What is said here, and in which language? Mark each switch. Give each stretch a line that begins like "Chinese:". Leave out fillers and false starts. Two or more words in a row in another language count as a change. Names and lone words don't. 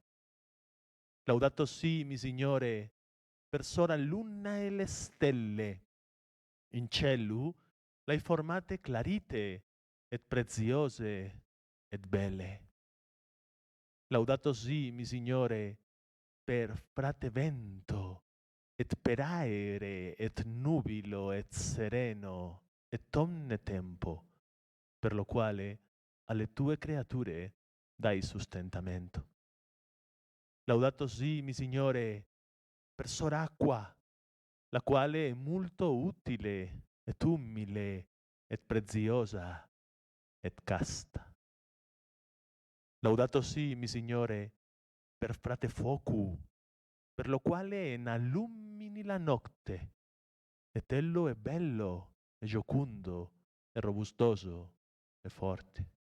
Italian: Laudato sì, mi Signore, per sora luna e le stelle, in cielo l'hai formate clarite, et preziose, et belle. Laudato sì, mi Signore, per frate vento, et per aere, et nubilo, et sereno, et omne tempo, per lo quale alle tue creature dai sustentamento. Laudato sì, mi Signore, per sor'acqua, la quale è molto utile, et umile, et preziosa, et casta. Laudato sì, mi Signore, per frate fuoco, per lo quale n'allumini la notte, et ello è bello, e giocundo, e robustoso, e forte.